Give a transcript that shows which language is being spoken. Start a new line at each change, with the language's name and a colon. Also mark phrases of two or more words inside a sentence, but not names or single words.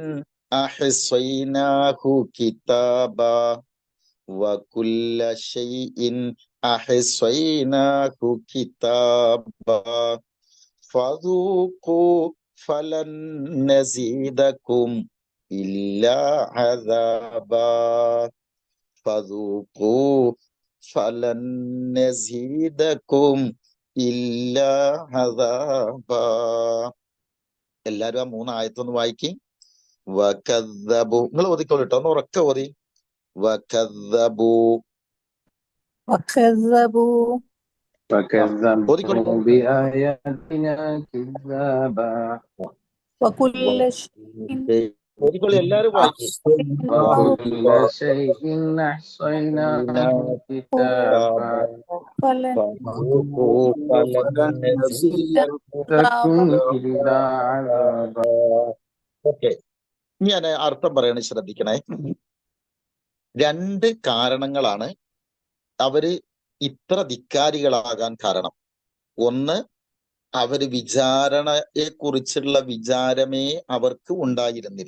Arabic: أحصيناه كتابا وكل شيء أحصيناه كتابا فذوقوا فلن نزيدكم إلا عذابا فذوقوا فلن نزيدكم إلا عذابا.
Malayalam: എല്ലാരും ആ 3 ആയത്തൊന്ന് വായിക്കും. വകദ്ദബൂ. നിങ്ങൾ ഓതിക്കോളൂ കേട്ടോ, ഒന്ന് ഉറക്കെ ഓതി. വകദ്ദബൂ.
Arabic: وكذبوا بآياتنا كذابا وكل شيء
Malayalam: ഓതിക്കോളൂ, എല്ലാരും വായിക്കും.
Arabic: وكل شيء أحصيناه كتابا فذوقوا فلن نزيدكم إلا عذابا.
Malayalam: ഓക്കെ, ഞാൻ അർത്ഥം പറയണ ശ്രദ്ധിക്കണേ. 2 കാരണങ്ങളാണ് അവര് ഇത്ര ധിക്കാരികളാകാൻ കാരണം. ഒന്ന്, അവര് വിചാരണയെ കുറിച്ചുള്ള വിചാരമേ അവർക്ക് ഉണ്ടായിരുന്നില്ല.